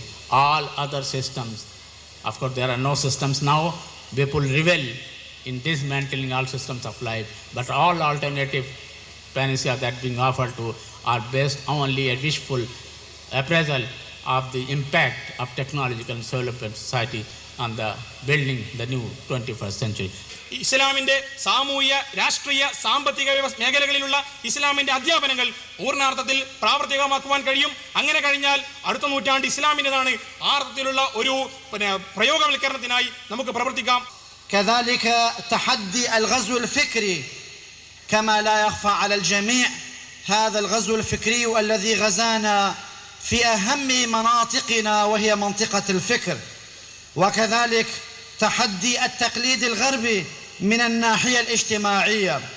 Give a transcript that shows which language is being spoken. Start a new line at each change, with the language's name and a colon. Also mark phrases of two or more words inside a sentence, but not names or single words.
English: All other systems, of course there are no systems now, people revel in dismantling all systems of life, but all alternative panacea that being offered to are based only a wishful appraisal of the impact of technological and development society on the building the new 21st century.
Malayalam: ഇസ്ലാമിന്റെ സാമൂഹ്യ, രാഷ്ട്രീയ, സാമ്പത്തിക മേഖലകളിലുള്ള ഇസ്ലാമിന്റെ അധ്യാപനങ്ങൾ പൂർണ്ണാർത്ഥത്തിൽ പ്രാവർത്തികമാക്കുവാൻ കഴിയും. അങ്ങനെ കഴിഞ്ഞാൽ അടുത്ത നൂറ്റാണ്ട് ഇസ്ലാമിൻ്റെതാണ്. ആ അർത്ഥത്തിലുള്ള ഒരു പ്രയോഗവൽക്കരണത്തിനായി നമുക്ക് പ്രവർത്തിക്കാം.
Arabic: كذلك تحدي الغزو الفكري كما لا يخفى على الجميع هذا الغزو الفكري الذي غزانا في أهم مناطقنا وهي منطقة الفكر، وكذلك تحدي التقليد الغربي من الناحية الاجتماعية،